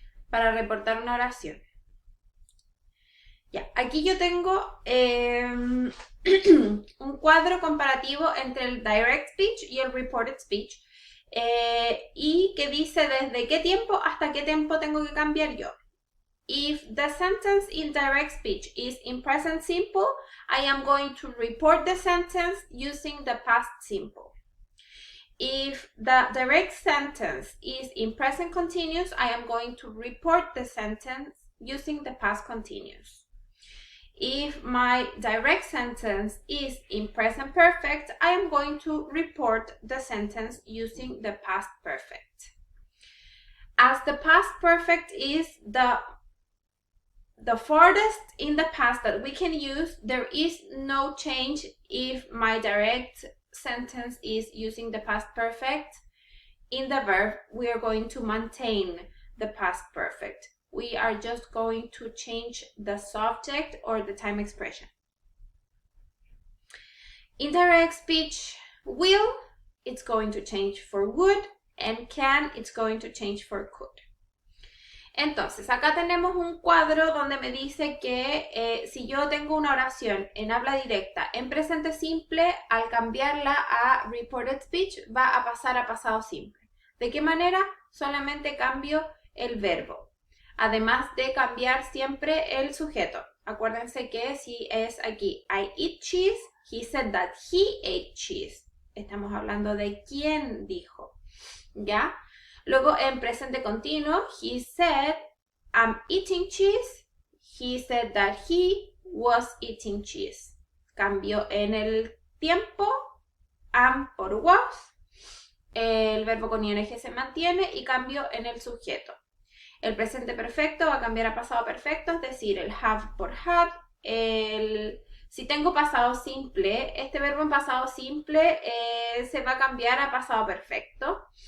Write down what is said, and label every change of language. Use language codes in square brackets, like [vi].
[es] Para reportar una oración. Ya, aquí yo tengo un cuadro comparativo entre el direct speech y el reported speech y que dice desde qué tiempo hasta qué tiempo tengo que cambiar yo. [en] If the sentence in direct speech is in present simple, I am going to report the sentence using the past simple. If the direct sentence is in present continuous, I am going to report the sentence using the past continuous. If my direct sentence is in present perfect, I am going to report the sentence using the past perfect. As the past perfect is the the farthest in the past that we can use, there is no change if my direct sentence is using the past perfect. In the verb, we are going to maintain the past perfect. We are just going to change the subject or the time expression. Indirect speech, will, it's going to change for would, and can, it's going to change for could. [es] Entonces, acá tenemos un cuadro donde me dice que si yo tengo una oración en habla directa en presente simple, al cambiarla a reported speech va a pasar a pasado simple. ¿De qué manera? Solamente cambio el verbo. Además de cambiar siempre el sujeto. Acuérdense que si es aquí, [en] I eat cheese, he said that he ate cheese. [es] Estamos hablando de quién dijo, ¿ya? Luego en presente continuo, [en] he said, I'm eating cheese. He said that he was eating cheese. [es] Cambio en el tiempo, am por was. El verbo con ing se mantiene y cambio en el sujeto. El presente perfecto va a cambiar a pasado perfecto, es decir, el have por had. Si tengo pasado simple, este verbo en pasado simple se va a cambiar a pasado perfecto.